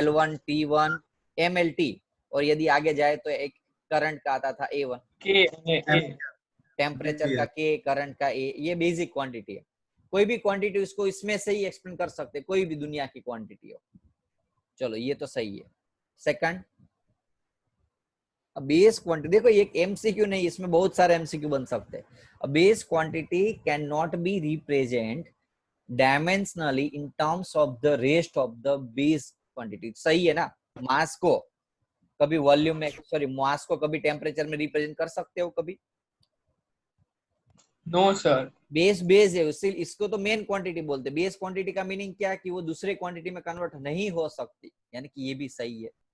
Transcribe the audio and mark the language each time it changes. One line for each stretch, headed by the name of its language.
Hindi: L1 T1 MLT, और यदि आगे जाए तो एक करंट का आता था A1, टेम्परेचर का K, करंट का A, ये बेसिक क्वांटिटी है। कोई भी क्वांटिटी उसको इसमें से ही एक्सपेंड कर सकते, कोई भी दुनिया की क्वांटिटी हो। चलो ये तो सही है। सेकंड, बेस क्वांटिटी, देखो ये एमसीक्यू नहीं, इसमें बहुत सारे एमसीक्यू बन सकते हैं।
English: A base quantity cannot be represent dimensionally in terms of the rest of the base quantity।
Hindi: सही है ना? मास को कभी वॉल्यूम में, सॉरी मास को कभी टेम्परेचर में रिप्रेजेंट कर सकते हो कभी?
English: No sir.
Hindi: बेस बेस है उससे, इसको तो मेन क्वांटिटी बोलते हैं। बेस क्वांटिटी का मीनिंग क्या है कि वो दूसरे क्वांटिटी में कन्वर्ट नहीं हो सकती, यानी कि ये भी सही है।